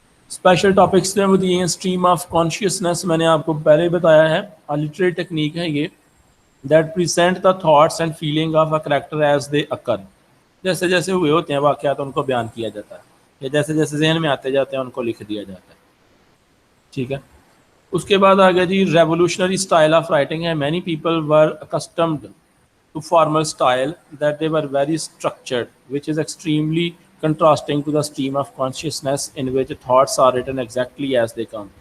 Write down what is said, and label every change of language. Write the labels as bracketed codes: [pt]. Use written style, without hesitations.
[ur] Special topics میں وہ دیے ہیں اسٹریم آف کانشیسنیس. میں نے آپ کو پہلے ہی بتایا ہے، لٹریری ٹیکنیک ہے یہ. [en] That present the thoughts and feeling of a character as they occur. [ur] جیسے جیسے ہوئے ہوتے ہیں واقعات ان کو بیان کیا جاتا ہے، یا جیسے جیسے ذہن میں آتے جاتے ہیں ان کو لکھ دیا جاتا ہے. ٹھیک ہے. اس کے بعد آگے جی ریولیوشنری اسٹائل آف رائٹنگ ہے. [en] Many people were accustomed to formal style that they were very structured, which is extremely contrasting to the stream of consciousness in which thoughts are written exactly as they come.